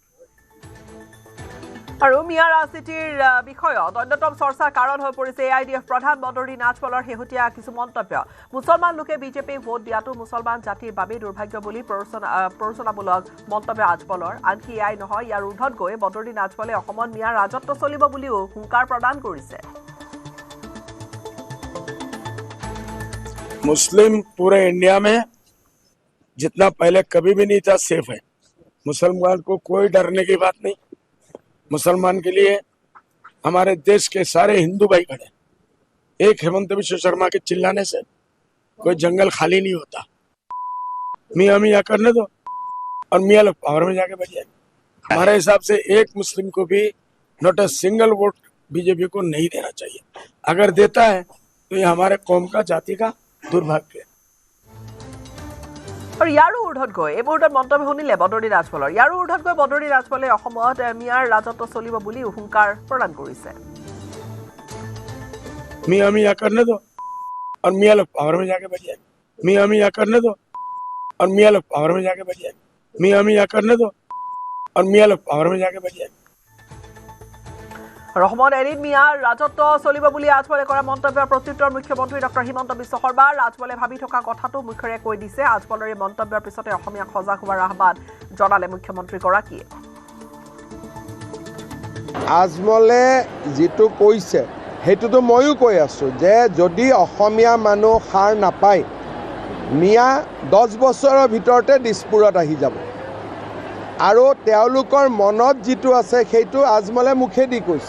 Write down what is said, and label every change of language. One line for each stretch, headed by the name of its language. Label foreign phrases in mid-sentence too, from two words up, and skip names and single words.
Assamese: আৰু মিয়াৰ ৰাজনীতিৰ বিষয়ত অন্যতম চৰ্চাৰ কাৰণ হৈ পৰিছে AIDF প্ৰধান বদৰুদ্দিন আজমলৰ শেহতীয়া কিছু মন্তব্য। মুছলমান লোকে বিজেপিক ভোট দিয়াটো মুছলমান জাতিৰ বাবেই দুৰ্ভাগ্য বুলি প্ৰৰোচনামূলক মন্তব্য আজমলৰ। আনকি এয়াই নহয়, ইয়াৰ ঊৰ্ধত গৈ বদৰুদ্দিন আজমলে অসমত মিয়াৰ ৰাজত্ব চলিব বুলিও হুংকাৰ প্ৰদান কৰিছে।
Hindi: मुस्लिम पूरे इंडिया में जितना पहले कभी भी नहीं था सेफ है। मुसलमान को कोई डरने की बात नहीं। मुसलमान के लिए हमारे देश के सारे हिंदू भाई खड़े। एक हेमंत विश्व शर्मा के चिल्लाने से कोई जंगल खाली नहीं होता। मियाँ मियाँ करने दो और मियाँ लोग पावर में जाके बैठ जाएंगे। हमारे हिसाब से एक मुस्लिम को भी
English: not a single vote
Hindi: बीजेपी को नहीं देना चाहिए। अगर देता है तो ये हमारे कौम का जाति का दुर्भाग्य है।
Assamese: আৰু ইয়াৰো ঊৰ্ধত গৈ এই মুহূৰ্তত মন্তব্য শুনিলে বদৰুদ্দিন আজমলৰ। ইয়াৰো ঊৰ্ধত গৈ বদৰুদ্দিন আজমলে অসমত মিয়াৰ ৰাজত্ব চলিব বুলি হুংকাৰ প্ৰদান কৰিছে।
Hindi: मियाँ मियाँ करने दो और मियाँ लोग पावर में जाके बैठ जाएंगे। मियाँ मियाँ करने दो और मियाँ लोग पावर में जाके बैठ जाएंगे। मियाँ मियाँ करने दो और मियाँ लोग पावर में जाके बैठ जाएंगे।
Assamese: অসমত এদিন মিয়াৰ ৰাজত্ব চলিব বুলি আজমলে কৰা মন্তব্যৰ প্ৰত্যুত্তৰ মুখ্যমন্ত্ৰী ডক্টৰ হিমন্ত বিশ্ব শৰ্মাৰ। আজমলে ভাবি থকা কথাটো মুখেৰে কৈ দিছে। আজমলৰ এই মন্তব্যৰ পিছতে অসমীয়াক সজাগ হোৱাৰ আহ্বান জনালে মুখ্যমন্ত্ৰীগৰাকীয়ে। আজমলে যিটো কৈছে সেইটোতো ময়ো কৈ আছোঁ যে যদি অসমীয়া মানুহ সাৰ নাপায় মিয়া 10 বছৰৰ ভিতৰতে দিছপুৰত আহি যাব, আৰু তেওঁলোকৰ মনত যিটো আছে সেইটো আজমলে মুখেদি কৈছে।